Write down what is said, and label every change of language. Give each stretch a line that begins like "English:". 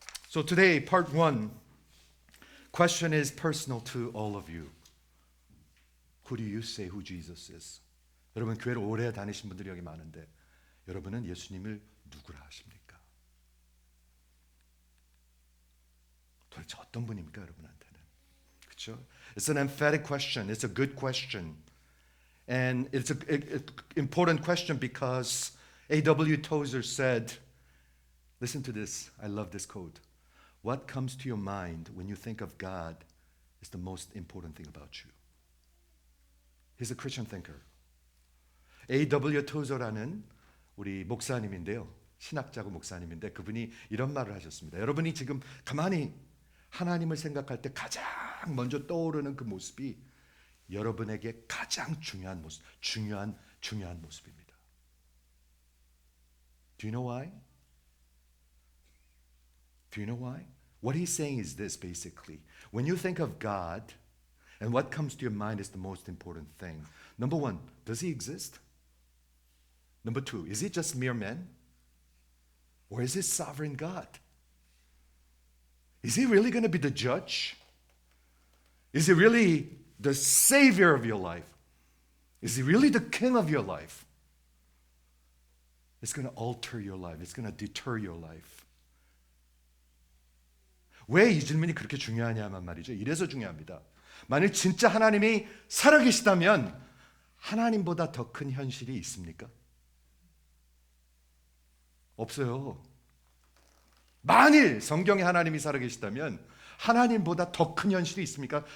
English: So today, part one, question is personal to all of you. Who do you say who Jesus is?
Korean: 여러분 교회를 오래 다니신 분들이 여기 많은데 여러분은 예수님을 누구라 하십니까? 도대체 어떤 분입니까, 여러분한테는? 그렇죠?
English: It's an emphatic question. It's a good question. And it's an important question because A.W. Tozer said, listen to this, I love this quote. What comes to your mind when you think of God is the most important thing about you. He's a Christian thinker. A.W.
Korean: Tozer라는 우리 목사님인데요. 신학자고 목사님인데 그분이 이런 말을 하셨습니다. 여러분이 지금 가만히 하나님을 생각할 때 가장 먼저 떠오르는 그 모습이 여러분에게 가장 중요한 모습, 중요한 모습입니다.
English: Do you know why? Do you know why? What he's saying is this basically. When you think of God, and what comes to your mind is the most important thing. Number one, does he exist? Number two, is he just mere man? Or is he sovereign God? Is he really going to be the judge? Is he really the savior of your life? Is he really the king of your life? It's going to alter your life. It's going to deter your life.
Korean: 왜 이 질문이 그렇게 중요하냐면 말이죠. 이래서 중요합니다. 만일 진짜 하나님이 살아계시다면 하나님보다 더 큰 현실이 있습니까? 없어요. 만일 성경에 하나님이 살아계시다면 하나님보다 더 큰 현실이 있습니까?